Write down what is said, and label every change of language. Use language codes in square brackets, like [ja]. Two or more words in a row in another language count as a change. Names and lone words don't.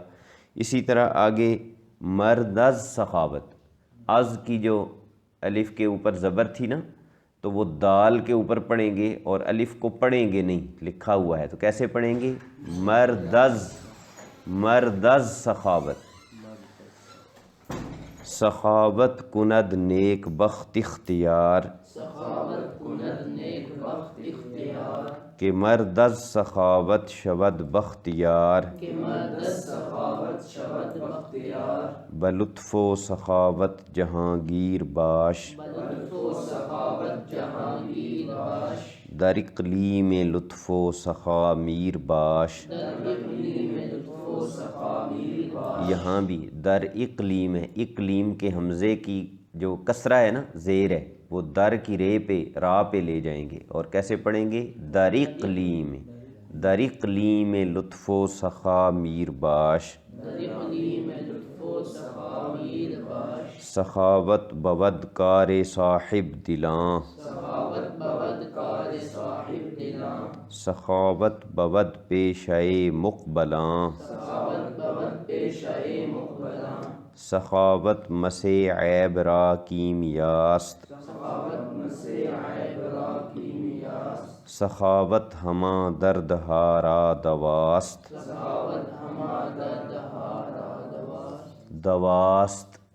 [ur] اسی طرح آگے [fa] مرد از سخاوت، [ur] از کی جو الف کے اوپر زبر تھی نا، تو وہ دال کے اوپر پڑھیں گے اور الف کو پڑھیں گے نہیں، لکھا ہوا ہے، تو کیسے پڑھیں گے؟ [fa] مردز، مردز سخاوت، سخاوت کند نیک بخت اختیار، کہ مردز سخاوت شود بختیار، بلطف و سخاوت جہانگیر باش، در اقلیم لطف و سخا میر باش۔ [ur] یہاں بھی [fa] در اقلیم [ur] ہے، اقلیم کے حمزے کی جو کسرہ ہے نا، زیر ہے، وہ در کی رے پہ، را پہ لے جائیں گے، اور کیسے پڑھیں گے؟ [fa] در اقلیم، در اقلیم لطف و سخا میر باش۔ سخاوت بود کار صاحب دلاں، سخاوت بود پیشہ مقبلاں، سخاوت مس عیب را کیمیاست، سخاوت ہمہ درد ہا را دواست، دواست